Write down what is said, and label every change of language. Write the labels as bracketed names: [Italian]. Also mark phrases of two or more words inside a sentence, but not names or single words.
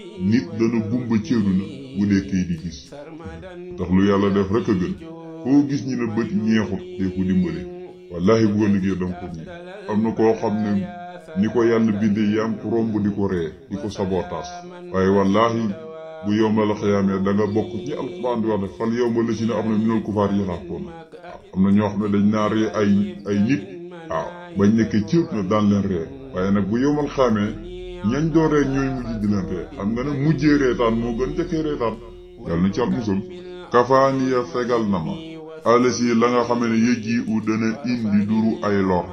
[Wolof] Nit dana gumba ci àdduna, bu dekkee di gis. Ndax lu Yàlla def rek a gën. Koo gis ñu ne bët ñeexut, dee ko dimbale. Wallaahi bu ko liggéey danga ko ñeex. Am na koo xam ne ni ko Yàlla bindee, yaa ngi ko romb di ko ree, di ko sabotaas. Waaye wallaahi bu yawmal qiyaamee da nga bokk ci Alxuraan di wax ne, [Arabic] "فاليوم الذين آمنوا من الكفار يضحكون." [Wolof] Waaw, am na ñoo xam ne dañ naa ree ay, ay nit. Waaw, bañ nekkee cëp na daan leen ree. Waaye nag bu yawmal qiyaamee, ñañ doon ree ñooy mujj di leen ree. Xam nga ne mujjee reetaan moo gën njëkkee reetaan. Yàlla na ci Yàlla musal. "Kafaaniya fegal na ma. Alasi la nga xam ne yëji u dana indi duru ay lor.